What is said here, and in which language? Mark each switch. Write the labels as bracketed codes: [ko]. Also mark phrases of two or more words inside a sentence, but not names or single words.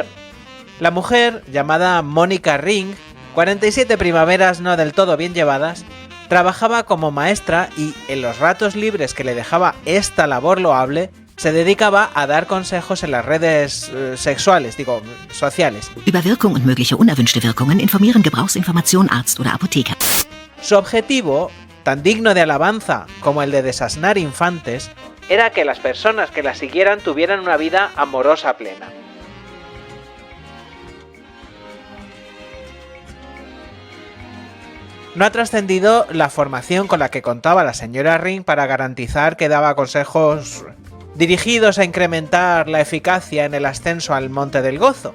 [es] La mujer, llamada Mónica Ring, 47 primaveras no del todo bien llevadas, trabajaba como maestra y, en los ratos libres que le dejaba esta labor loable, se dedicaba a dar consejos en las redes sociales. [de] Über Wirkung und mögliche unerwünschte Wirkungen informieren Gebrauchsinformation Arzt oder Apotheker. [es] Su objetivo, tan digno de alabanza como el de desasnar infantes, era que las personas que la siguieran tuvieran una vida amorosa plena. No ha trascendido la formación con la que contaba la señora Ring para garantizar que daba consejos dirigidos a incrementar la eficacia en el ascenso al Monte del Gozo.